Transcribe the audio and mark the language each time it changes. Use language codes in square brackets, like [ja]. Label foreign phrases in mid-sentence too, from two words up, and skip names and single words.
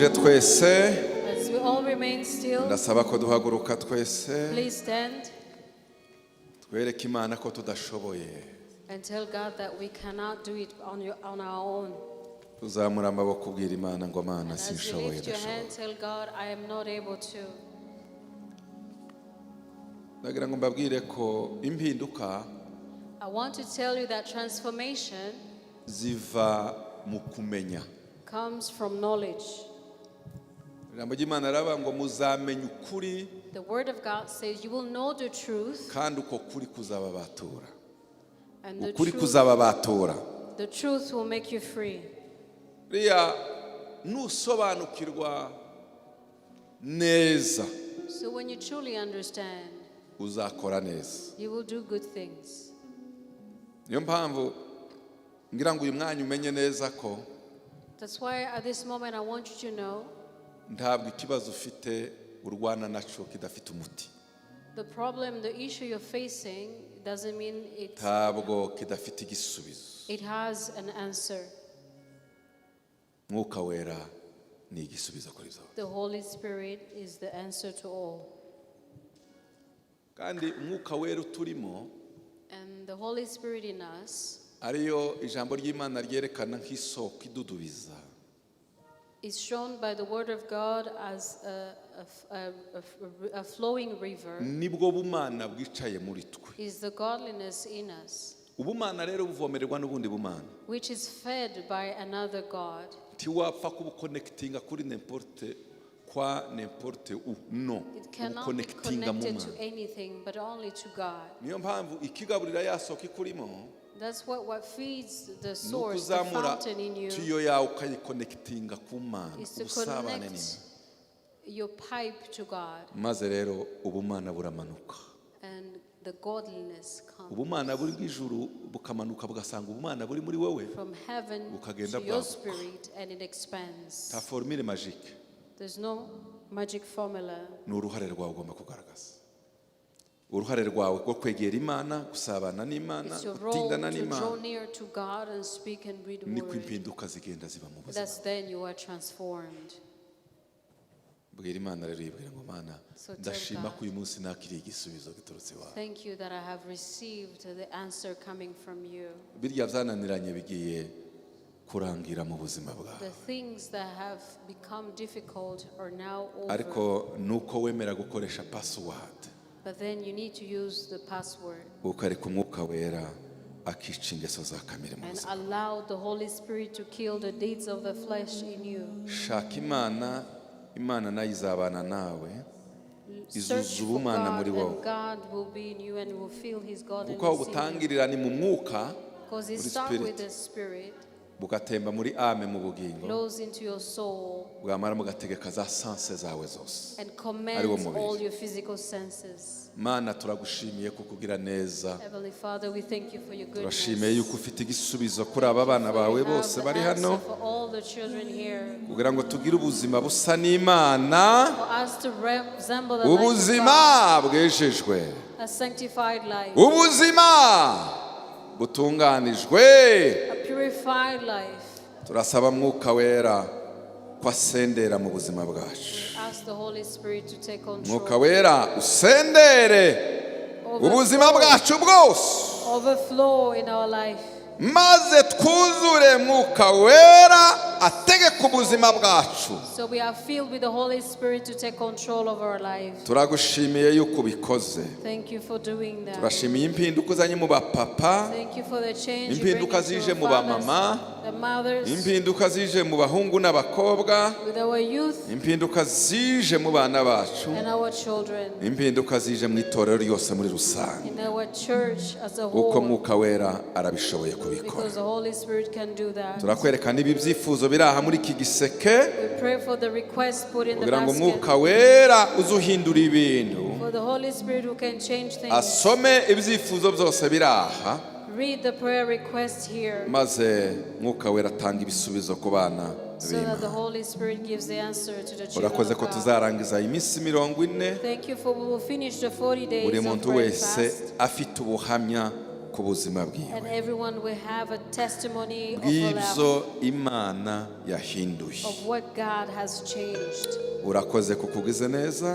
[rw] twese [en] As we all remain still, [rw] ndasaba ko duhaguruka twese [en] please stand [rw] twereke Imana ko tudashoboye [en] and tell God that we cannot do it on our own. [rw] uzamura amaboko ubwira Imana ngo Mana [en] As you [rw] sinshoboye [en] lift your [rw] ndashoboye [en] hand, tell God, I am not able to. [rw] ndagira ngo mbabwire ko impinduka [en] I want to tell you that transformation [rw] ziva mu kumenya [en] comes from knowledge. [rw] ijambo ry'Imana raba ngo muzamenya ukuri [en] The word of God says you will know the truth, [rw] kandi uko kuri kuzababatura [en] and the [rw] ukuri [en] truth [rw] kuzababatura [en] will make you free. [rw] riya nusobanukirwa neza [en] So when you truly understand, [rw] uzakora neza [en] you will do good things. [rw] niyo mpamvu ngira ngo uyu mwanya umenye neza ko [en] That's why at this moment I want you to know [rw] ntabwo ikibazo ufite urwana naco kidafite umuti [en] the problem, the issue you're facing doesn't mean [rw] ntabwo kidafite igisubizo [en] it has an answer. [rw] mwuka wera ni igisubizo kuri zo [en] The Holy Spirit is the answer to all. [rw] kandi umwuka wera uturimo [en] And the Holy Spirit in us [rw] ariyo ijambo ry'Imana ryerekana nk'isoko idudubiza [en] is shown by the Word of God as a flowing river, [rw] nibwo bumana bwicaye muri twe [en] is the godliness in us, [rw] ubumana rero buvomererwa n'ubundi bumana [en] which is fed by another God. [rw] ntiwapfa kubukonekitinga kuri n'importe kwa n'importe no [en] It cannot be [rw] ubukonekitinga mu [en] connected to [rw] mana [en] anything but only to God. [rw] niyo mpamvu ikigaburira ya soko ikurimo [en] That's what feeds the [rw] ni [en] source, the [rw] ukuzamura [en] fountain in you, [rw] tiyo yawe ukayikonekitinga ku mana [en] is to [rw] ubusabane [en] connect [rw] n'Imana [en] your pipe to God, [rw] maze rero ubumana buramanuka [en] and the godliness comes [rw] ubumana buri bw'ijuru bukamanuka bugasanga ubumana buri muri wowe [en] from heaven [rw] bukagenda [en] to your [rw] bwaguka. [en] spirit, and it expands. [fr] ta formule magique [en] There's no magic formula. [rw] ni uruhare rwawe ugomba kugaragaza uruhare rwawe rwo kwegera Imana gusabana n'Imana [en] It's your role [rw] gutindana [en] to draw [rw] n'Imana [en] near to God and speak and read the [rw] niko [en] word. [rw] impinduka zigenda ziba mu buzima [en] That's then you are transformed. [rw] bwira Imana rero yibwira ngo Mana [en] So tell [rw] ndashima [en] God. [rw] ko uyu munsi nakiriye igisubizo giturutse iwawe [en] Thank you that I have received the answer coming from you. [rw] birya byananiranye bigiye kurangira mu buzima bwawe [en] The things that have become difficult are now over. [rw] ariko nuko wemera gukoresha password [en] But then you need to use the password [rw] ukareka umwuka wera akica ingeso za kamere mu [en] and [rw] buzima [en] allow the Holy Spirit to kill the deeds of the flesh in you. [rw] shaka Imana Imana nayo izabana nawe [en] Search [rw] izuza [en] for [rw] ubumana [en] God, [rw] muri wowe [en] and God will be in you and will feel His [rw] kuko aho [en] godliness in you. [rw] butangirira ni mu mwuka [en] Because it [rw] muri [en] starts with spirit the Spirit, [rw] bugatemba muri ame mu bugingo [en] flows into your soul, [rw] bwamara mugategeka za sanse zawe zose [en] and [rw] Ariwo [en] commands [rw] mubiri. [en] all your physical senses. [rw] Mana turagushimiye kuko ugira neza [en] Heavenly Father, we thank you for your goodness. [rw] turashimiye yuko ufite igisubizo kuri aba bana bawe [en] You have [rw] bose [en] the [rw] bari [en] answer [rw] hano [en] for all the children here. [rw] kugira ngo tugire ubuzima busa n'Imana [en] For us to resemble the life of [rw] ubuzima bwejejwe [en] God, a sanctified life, [rw] ubuzima butunganijwe [en] a purified life. [rw] turasaba mwuka wera ko asendera mu buzima bwacu [en] Ask the Holy Spirit to take [rw] mwuka [en] control. [rw] wera usendere ubuzima bwacu bwose [en] Overflow in our life. [rw] maze twuzure mwuka wera ategeka ubuzima bwacu [en] So we are filled with the Holy Spirit to take control of our life. [rw] turagushimiye yuko ubikoze [en] Thank you for doing that. [rw] turashimiye impinduka uzanye mu bapapa [en] Thank you for the change you bring [rw] impinduka [en] into [rw] zije [en] our [rw] mu [en] fathers, [rw] bamama [en] the mothers, [rw] impinduka zije mu bahungu n'abakobwa [en] with our youth [rw] impinduka zije mu bana bacu [en] and our children, [rw] impinduka zije mu itorero ryose muri rusange [en] in our church as a [rw] kuko [en] whole, [rw] mwuka wera arabishoboye kubikora [en] because the Holy Spirit can do that. [rw] turakwereka niba ibyifuzo biri aha muri iki giseke [en] We pray for the request put in the [rw] kugira ngo [en] basket, [rw] umwuka wera uze uhindura ibintu [en] for the Holy Spirit who can change things. [rw] asome ibyifuzo byose biri aha [en] Read the prayer request here, [rw] maze mwuka wera atanga ibisubizo ku bana [en] so that the [rw] b'Imana [en] Holy Spirit gives the answer to the children [rw] urakoze [en] of [rw] ko [en] God. [rw] tuzarangiza iminsi 40 [en] Thank you for we will finish the 40 days [rw] buri [en] of [rw] muntu [en] prayer [rw] wese [en] fast. [rw] afite ubuhamya ku buzima [en] And [rw] bwiwe [en] everyone will have a testimony of [rw] bw'ibyo Imana yahinduye. [en] what God has changed. [rw] Urakoze kukugize neza.